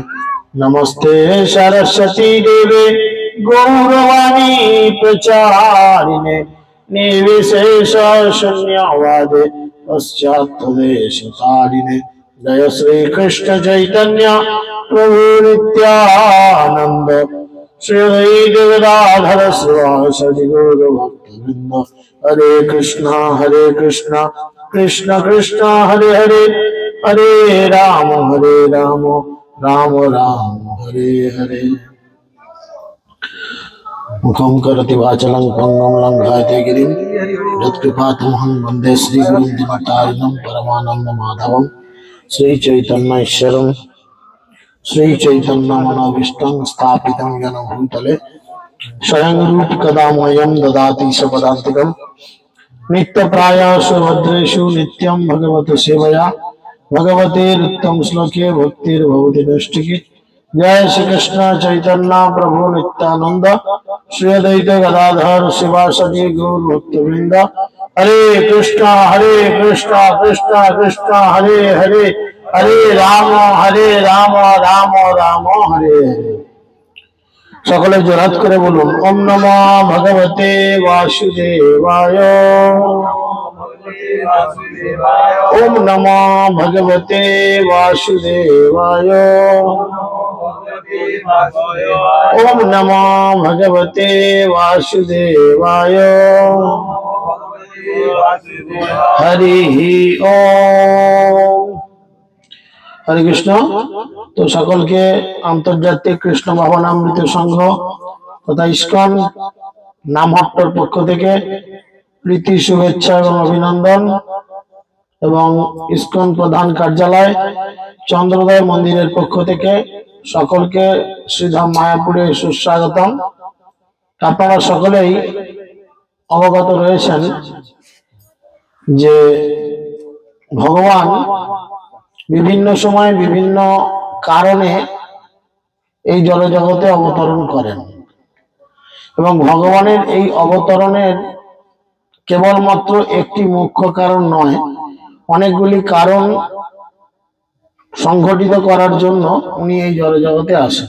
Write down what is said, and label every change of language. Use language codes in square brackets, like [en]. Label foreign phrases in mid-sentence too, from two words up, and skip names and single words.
[sa] नमस्ते सरस्वती देवे गौरवाणी प्रचारिणे निर्विशेष शून्यवादे पश्चात्देशतारिणे। जय श्री कृष्ण चैतन्य प्रभु नित्यानंद श्री अद्वैत गदाधर शिवासादि गौर भक्तवृंद। हरे कृष्णा कृष्ण कृष्ण हरे हरे, हरे राम राम राम हरे हरे। मुखं करोति वाचालं पंगुं लंघयते गिरिं यत्कृपातमहं वन्दे श्रीगुरुं दिनतारिणं परमानन्दमाधवं। श्रीचैतन्येश्वरं श्रीचैतन्यमनोभीष्टं स्थापितं येन भूतले स्वयं रूप कदा मह्यं ददाति स्वपदान्तिकं। नित्यप्रायेषु भद्रेषु नित्यं भगवत सेवया भगवतेरुत्तम श्लोके भक्तिर्भवति नैष्ठिकी। जय श्री कृष्ण चैतन्य प्रभु नित्यानंद श्री अद्वैत गदाधर शिवासादि गौर भक्तवृंद। हरे कृष्णा कृष्ण कृष्ण हरे हरे, हरे राम राम राम हरे हरे। [bn] সকলে জোরাত করে বলুন [sa] ओम नमो भगवते वासुदेवाय, ओम नमो भगवते वासुदेवाय, ओम नमो भगवते वासुदेवाय। हरि ओम। हरे कृष्ण। [bn] তো সকল কে আন্তর্জাতিক কৃষ্ণ ভাবনামৃত সংঘ তথা ইসকন নামহট্টর পক্ষ থেকে প্রীতি শুভেচ্ছা এবং অভিনন্দন এবং ইস্কন প্রধান কার্যালয় চন্দ্রোদয় মন্দিরের পক্ষ থেকে সকলকে শ্রীধাম মায়াপুরে সুস্বাগতম। আপনারা সকলেই অবগত রয়েছেন যে ভগবান বিভিন্ন সময় বিভিন্ন কারণে এই জড়জগতে অবতরণ করেন এবং ভগবানের এই অবতরণের কেবলমাত্র একটি মুখ্য কারণ নয়, অনেকগুলি কারণ সংঘটিত করার জন্য উনি এই জড়জগতে আসেন।